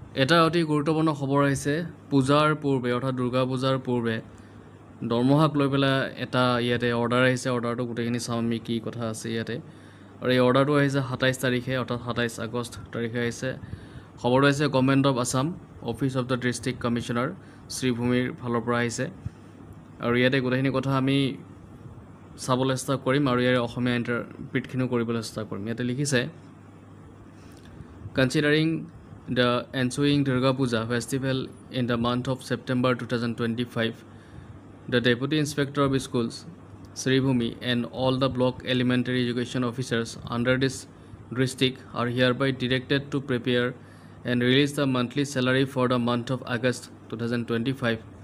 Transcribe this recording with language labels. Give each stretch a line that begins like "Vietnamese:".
Assamese: এটা অতি গুৰুত্বপূৰ্ণ খবৰ আহিছে পূজাৰ পূৰ্বে অৰ্থাৎ দুৰ্গা পূজাৰ পূৰ্বে দৰমহাক লৈ পেলাই এটা ইয়াতে অৰ্ডাৰ আহিছে। অৰ্ডাৰটো গোটেইখিনি চাম আমি কি কথা আছে ইয়াতে। আৰু এই অৰ্ডাৰটো আহিছে 27 তাৰিখে অৰ্থাৎ 27 আগষ্ট তাৰিখে আহিছে। খবৰটো আহিছে government of Assam office of the district commissioner শ্ৰীভূমিৰ ফালৰ পৰা আহিছে। আৰু ইয়াতে গোটেইখিনি কথা আমি চাবলৈ চেষ্টা কৰিম আৰু ইয়াৰ অসমীয়া ইণ্টাৰপ্ৰিটখিনিও কৰিবলৈ চেষ্টা কৰিম। ইয়াতে লিখিছে
English: Considering the ensuing Durga Puja festival in the month of September 2025, the Deputy Inspector of Schools, Sri Bhumi, and all the block elementary education officers under this district are hereby directed to prepare and release the monthly salary for the month of August 2025